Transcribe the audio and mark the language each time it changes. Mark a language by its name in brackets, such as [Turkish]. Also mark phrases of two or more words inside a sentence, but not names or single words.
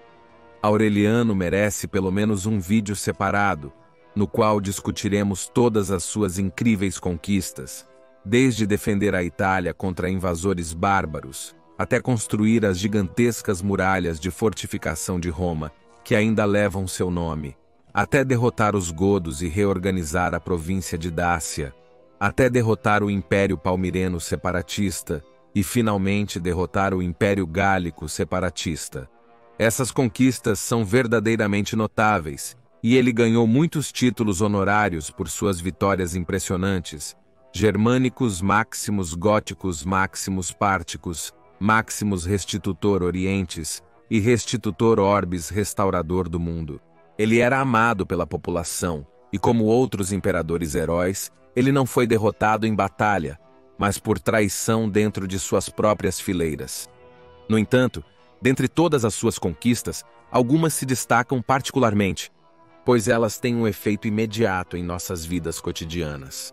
[Portuguese] Aureliano merece pelo menos um vídeo separado, no qual discutiremos todas as suas incríveis conquistas, desde defender a Itália contra invasores bárbaros, até construir as gigantescas muralhas de fortificação de Roma, que ainda levam seu nome, até derrotar os godos e reorganizar a província de Dácia, até derrotar o Império Palmireno separatista e finalmente derrotar o Império Gálico separatista. Essas conquistas são verdadeiramente notáveis, e ele ganhou muitos títulos honorários por suas vitórias impressionantes: [Latin] Germânicos Maximus Góticos Maximus Párticos, Maximus Restitutor Orientes e Restitutor Orbis [Portuguese] Restaurador do Mundo. Ele era amado pela população, e como outros imperadores heróis, ele não foi derrotado em batalha, mas por traição dentro de suas próprias fileiras. No entanto, dentre todas as suas conquistas, algumas se destacam particularmente, pois elas têm um efeito imediato em nossas vidas cotidianas.